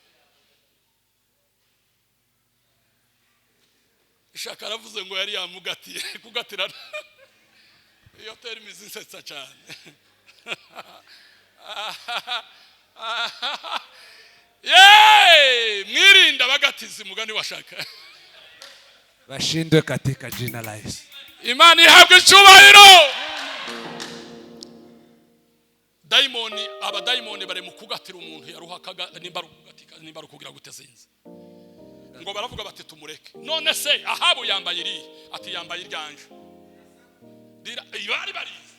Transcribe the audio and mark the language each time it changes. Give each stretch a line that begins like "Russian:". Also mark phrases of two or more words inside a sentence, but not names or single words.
Kinyarwanda: Ishaka aravuze ngo yari yamugatiye kugatira. Iyo terimi zinsetsa cyane. Mwirinda bagatizi mugani washaka.
Swahili: Bashindwe katika jina la Yesu.
Kinyarwanda: Imani ihabwe icyubahiro. Daimoni abadaimoni bare mu kugatira umuntu yaruhakaga nimba rukugira gutezinze. Ngo baravuga bati tumureke. None se Ahabu yambaye iri ati yambaye iryanje. Ibari barize.